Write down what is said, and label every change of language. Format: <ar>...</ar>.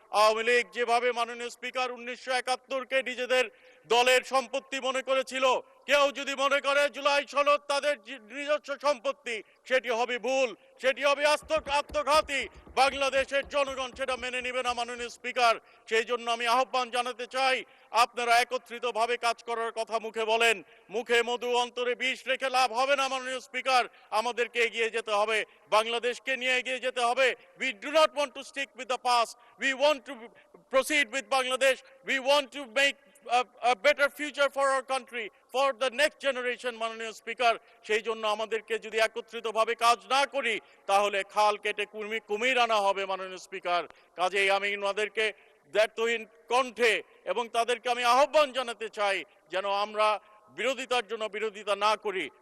<bn>আওয়ামী লীগ যেভাবে মাননীয় স্পিকার 1971-কে নিজেদের দলের সম্পত্তি মনে করেছিল, কেউ যদি মনে করে জুলাই সনদ তাদের নিজস্ব সম্পত্তি, সেটি হবে ভুল, সেটি হবে আত্মঘাতী। বাংলাদেশের জনগণ সেটা মেনে নেবে না মাননীয় স্পিকার। সেই জন্য আমি আহ্বান জানাতে চাই, আপনারা একত্রিতভাবে কাজ করার কথা মুখে বলেন, মুখে মধু অন্তরে বিষ রেখে লাভ হবে না মাননীয় স্পিকার। আমাদেরকে এগিয়ে যেতে হবে, বাংলাদেশকে নিয়ে এগিয়ে যেতে হবে।</bn> <en>We do not want to stick with the past. We want to proceed with Bangladesh. We want to make a better future for our country, for the next generation.</en> <bn>মাননীয় স্পিকার, সেই জন্য আমাদেরকে যদি একত্রিতভাবে কাজ না করি, তাহলে খাল কেটে কুমির আনা হবে মাননীয় স্পিকার। কাজেই আমি ওনাদেরকে দায়িত্বহীন কণ্ঠে এবং তাদেরকে আমি আহ্বান জানাতে চাই যেন আমরা বিরোধিতার জন্য বিরোধিতা না করি।</bn>